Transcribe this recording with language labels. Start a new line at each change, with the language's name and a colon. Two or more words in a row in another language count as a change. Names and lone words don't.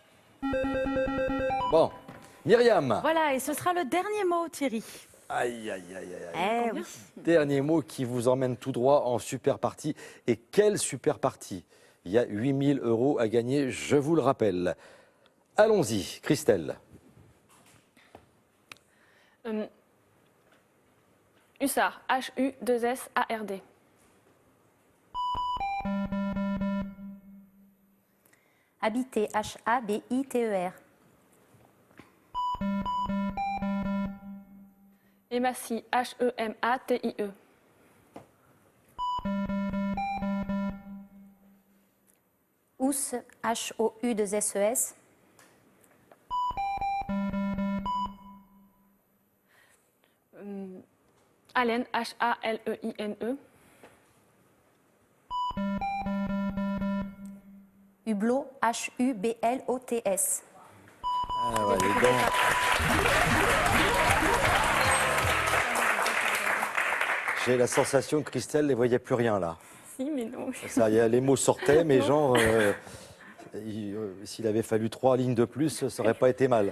French: Bon, Myriam. Voilà, et ce sera le dernier mot, Thierry. Aïe, aïe, aïe, aïe, aïe. Eh oui. Dernier mot qui vous emmène tout droit en super partie. Et quelle super partie! Il y a 8 000 € à gagner, je vous le rappelle. Allons-y, Christelle. Hussard. H-U-2-S-A-R-D. Habiter, H-A-B-I-T-E-R. Hématie. H-E-M-A-T-I-E. Housse, H-O-U-2-S-E-S. Haleine. H-A-L-E-I-N-E. Hublot, H-U-B-L-O-T-S. Ah ouais, les dents. J'ai la sensation que Christelle ne voyait plus rien là. Si, mais non. Ça, les mots sortaient, mais genre, s'il avait fallu 3 lignes de plus, ça n'aurait pas été mal.